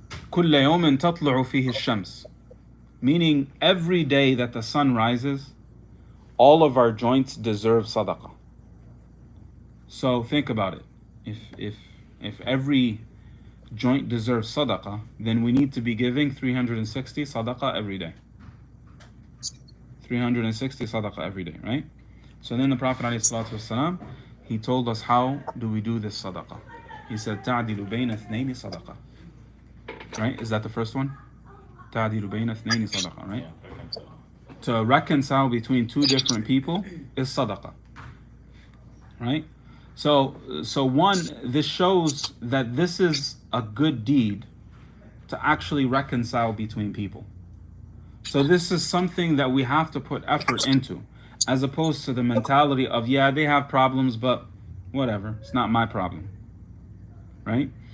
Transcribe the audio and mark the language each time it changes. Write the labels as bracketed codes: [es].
[ar] كل يوم تطلع فيه الشمس, [en] meaning every day that the sun rises, all of our joints deserve sadaqah. So think about it. If every joint deserves sadaqah, then we need to be giving 360 sadaqah every day. 360 sadaqah every day, right? So then the Prophet ﷺ, he told us how do we do this sadaqah. He said, [ar] تعدل بين اثنين صدقة. [en] Right? Is that the first one? [ar] تعدل بين اثنين صدقة, right? [en] To reconcile between two different people is sadaqah, right? So one, this shows that this is a good deed to actually reconcile between people. So this is something that we have to put effort into, as opposed to the mentality of, yeah, they have problems, but whatever, it's not my problem, right?